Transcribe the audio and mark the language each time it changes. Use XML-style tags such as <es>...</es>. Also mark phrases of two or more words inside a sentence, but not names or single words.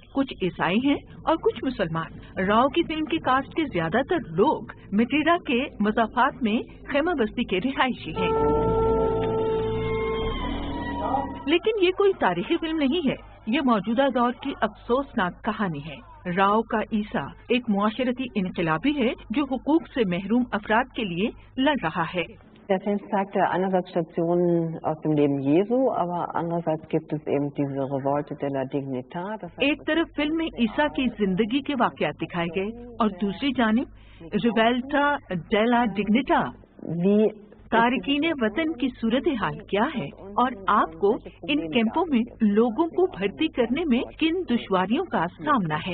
<ur>کچھ عیسائی ہیں اور کچھ مسلمان۔ راؤ کی فلم کی کاسٹ کے زیادہ تر لوگ ماتیرا کے مضافات میں خیمہ بستی کے رہائشی ہیں. لیکن یہ کوئی تاریخی فلم نہیں ہے، یہ موجودہ دور کی افسوسناک کہانی ہے. راؤ کا عیسیٰ ایک معاشرتی انقلابی ہے جو حقوق سے محروم افراد کے لیے لڑ رہا ہے.</ur> <de>Der Film zeigt ja einerseits Stationen aus dem Leben Jesu, aber andererseits gibt es eben diese Revolte della Dignità.</de> <ur>ایک طرف فلم میں عیسیٰ کی زندگی کے واقعات دکھائے گئے اور دوسری جانب ریویلٹا ڈیلا ڈگنیٹا تارکین وطن کی صورت حال کیا ہے اور آپ کو ان کیمپوں میں لوگوں کو بھرتی کرنے میں کن دشواریوں کا سامنا ہے.</ur>